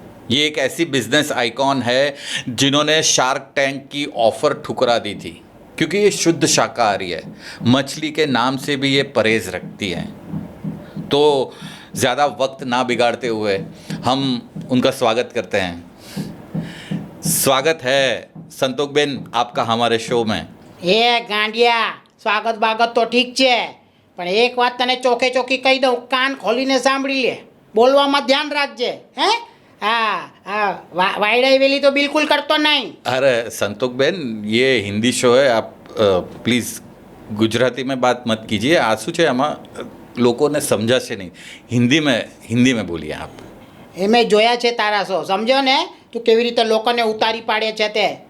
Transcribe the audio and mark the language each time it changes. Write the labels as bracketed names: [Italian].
[Hindi] ये एक ऐसी बिजनेस आइकॉन है जिन्होंने शार्क टैंक की ऑफर ठुकरा दी थी, क्योंकि ये शुद्ध शाकाहारी है। मछली के नाम से भी ये परहेज रखती है। तो ज़्यादा वक्त ना बिगाड़ते हुए हम उनका स्वागत करते हैं। स्वागत है संतोष बेन आपका हमारे शो में। [Gujarati] એ ગાંડિયા સ્વાગત બાગત તો ઠીક છે, પણ એક વાત તને ચોખે ચોખી કહી દઉં, કાન ખોલીને સાંભળી લે, બોલવામાં ધ્યાન રાખજે. હે હા વાયડાઈ વેલી તો બિલકુલ કરતો નહીં. [Hindi] अरे संतोष बेन, ये हिंदी शो है, आप प्लीज़ गुजराती में बात मत कीजिए। [Gujarati] आंसू છે આમાં લોકોને સમજાશે નહીં। [Hindi] हिंदी में बोलिए आप। [Gujarati] એ મેં જોયા છે તારા શો, સમજો ને તું કેવી રીતે લોકોને ઉતારી પાડે છે તે.